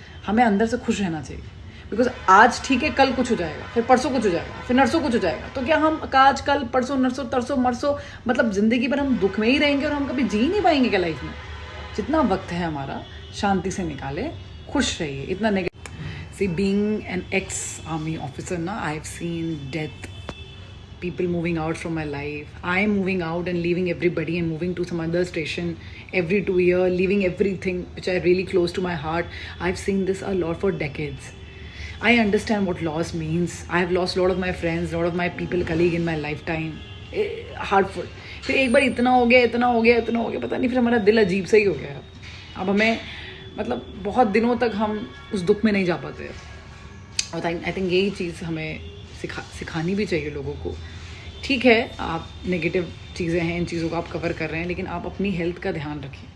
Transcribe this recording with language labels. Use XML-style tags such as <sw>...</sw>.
<hi>हमें अंदर से खुश रहना चाहिए. बिकॉज आज ठीक है, कल कुछ हो जाएगा, फिर परसों कुछ हो जाएगा, फिर नरसों कुछ हो जाएगा. तो क्या हम आज कल परसों नरसों तरसों मरसों मतलब ज़िंदगी भर हम दुख में ही रहेंगे और हम कभी जी नहीं पाएंगे क्या लाइफ में? जितना वक्त है हमारा, शांति से निकाले, खुश रहिए. इतना negative.</hi> <en>See, being an ex-army officer, na, I've seen death, people moving out from my life. I'm moving out and leaving everybody and moving to some other station every 2 years, leaving everything which are really close to my heart. I've seen this a lot for decades. I understand what loss means. I've lost a lot of my friends, a lot of my people, colleague in my lifetime. Hurtful.</en> <hi>फिर एक बार इतना हो गया, पता नहीं फिर हमारा दिल अजीब सा ही हो गया. अब हमें मतलब बहुत दिनों तक हम उस दुख में नहीं जा पाते. और</hi> <en>I think</en> <hi>यही चीज़ हमें सिखानी भी चाहिए लोगों को. ठीक है, आप नेगेटिव चीज़ें हैं, इन चीज़ों को आप कवर कर रहे हैं, लेकिन आप अपनी हेल्थ का ध्यान रखिए.</hi>